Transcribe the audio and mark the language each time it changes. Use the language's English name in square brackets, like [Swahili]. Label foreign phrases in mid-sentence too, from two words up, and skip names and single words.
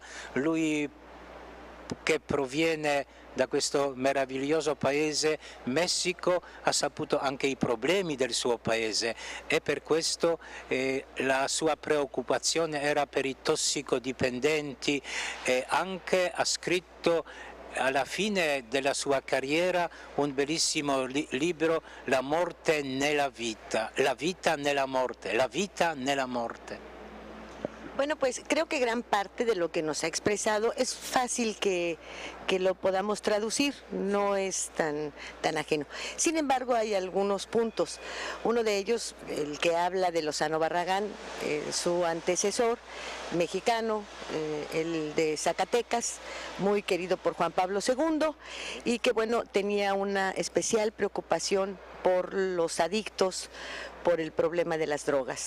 [Italian] Lui, che proviene da questo meraviglioso paese Messico, ha saputo anche i problemi del suo paese, e per questo la sua preoccupazione era per i tossicodipendenti, e anche ha scritto alla fine della sua carriera un bellissimo libro, La morte nella vita, la vita nella morte, la vita nella morte. [Spanish] Bueno, pues creo que gran parte de lo que nos ha expresado es fácil que lo podamos traducir, no es tan ajeno. Sin embargo, hay algunos puntos. Uno de ellos, el que habla de Lozano Barragán, su antecesor mexicano, el de Zacatecas, muy querido por Juan Pablo II, y que, bueno, tenía una especial preocupación por los adictos, por el problema de las drogas.